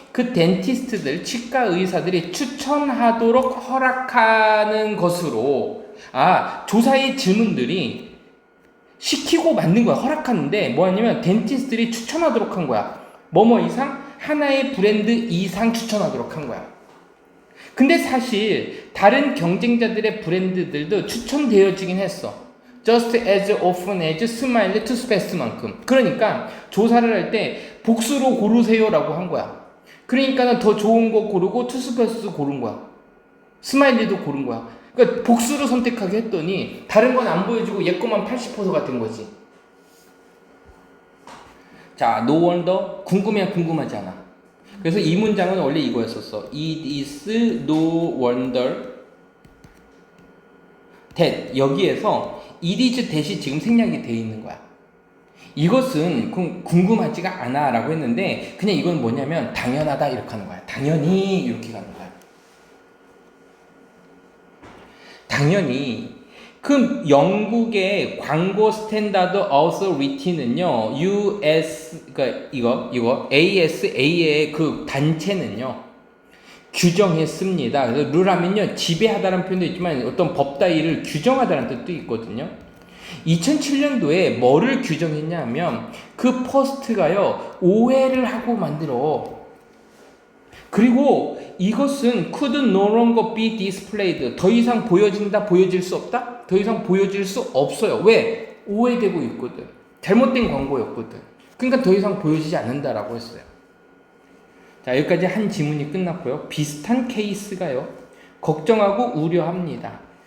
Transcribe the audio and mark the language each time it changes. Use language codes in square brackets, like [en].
[ko] 그 덴티스트들, 치과 의사들이 추천하도록 허락하는 것으로, 조사의 질문들이 시키고 만든 거야. 허락하는데 뭐 하냐면 덴티스트들이 추천하도록 한 거야. 뭐뭐 이상, 하나의 브랜드 이상 추천하도록 한 거야. 근데 사실 다른 경쟁자들의 브랜드들도 추천되어지긴 했어. [en] just as often as smile [ko] 투스페스트만큼. 그러니까 조사를 할 때 복수로 고르세요 라고 한 거야. 그러니까 더 좋은 거 고르고 투스페스트 고른 거야. 스마일리도 고른 거야. 그러니까 복수로 선택하게 했더니 다른 건 안 보여주고 얘 거만 80%가 된 거지. [en] 자, no wonder. [ko] 궁금해야 궁금하지 않아. 그래서 이 문장은 원래 이거였었어. [en] It is no wonder that, [ko] 여기에서 it is 대시 지금 생략이 되어 있는 거야. 이것은 궁금하지가 않아 라고 했는데 그냥 이건 뭐냐면 당연하다 이렇게 하는 거야. 당연히 이렇게 가는 거야. 당연히. 그 영국의 광고 스탠다드 어서리티는요, 그러니까 이거 ASA의 그 단체는요, 규정했습니다. 그래서 룰하면요, 지배하다라는 표현도 있지만 어떤 법 따위를 규정하다라는 뜻도 있거든요. 2007년도에 뭐를 규정했냐면 그 포스트가요, 오해를 하고 만들어. 그리고 이것은 [en] could no longer be displayed. [ko] 더 이상 보여진다, 보여질 수 없다? 더 이상 보여질 수 없어요. 왜? 오해되고 있거든. 잘못된 광고였거든. 그러니까 더 이상 보여지지 않는다라고 했어요. 자, 여기까지 한 지문이 끝났고요. 비슷한 케이스가요, 걱정하고 우려합니다.